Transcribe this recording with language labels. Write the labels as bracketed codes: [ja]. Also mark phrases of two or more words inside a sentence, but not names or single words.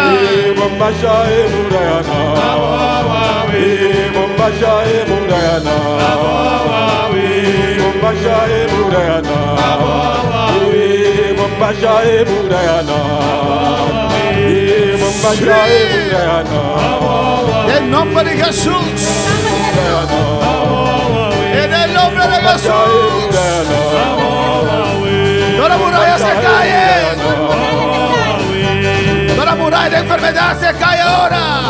[es] Bombashae Murayana. Bombashae Murayana. Bombashae Murayana. Bombashae Murayana. Bombashae Murayana. En nombre de Jesús. En el nombre de Jesús. Toda muralla se cae. Toda muralla de enfermedad se cae ahora.